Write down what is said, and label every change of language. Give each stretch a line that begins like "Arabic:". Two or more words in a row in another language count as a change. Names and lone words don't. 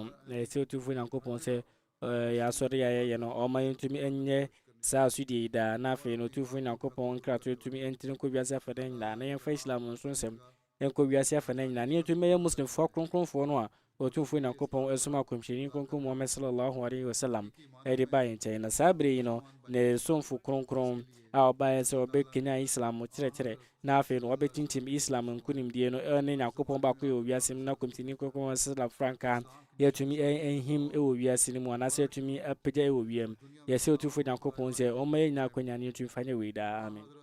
Akan: Na yɛsrɛ Otumfo Nyankopɔn sɛ yɛasɔre yɛayɛ no ɔma yɛntumi ɛnyɛ saa asodie yi daa. Na afei no Otumfo Nyankopɔn nkratoɔ tumi ɛntene nkɔ wiase afa da nyinaa na yɛmfa Islam nso nsɛm ɛnkɔ wiase afa da nyinaa na yɛntumi bɛyɛ Muslimfoɔ kronkronfoɔ no a Otumfo Nyankopɔn ɛsom akɔmhyɛni Nkɔnkɔn Muhammad
Arabic: صلى الله عليه وسلم
Akan: ɛde baa yɛn nkyɛn. Na saa berɛ yi no ne somfo kronkron a ɔbaeɛ sɛ ɔbɛkanya Islam kyerɛkyerɛ na afei no wɔbɛtintim Islam nkonimdie no ɛne Nyankopɔn baako yɛ wɔ wiase mu na kɔmhyɛni Nkɔnkɔn Muhammad sallam frankaa yɛtumi ɛnhim ɛwɔ wiase no mu anaasɛ yɛtumi apagya ɛwɔ wiem. Yɛsɛ Otumfo Nyankopɔn sɛ ɔma yɛ nyinaa akwanya ne yɛtumi fa nyɛ wei daa. Amen.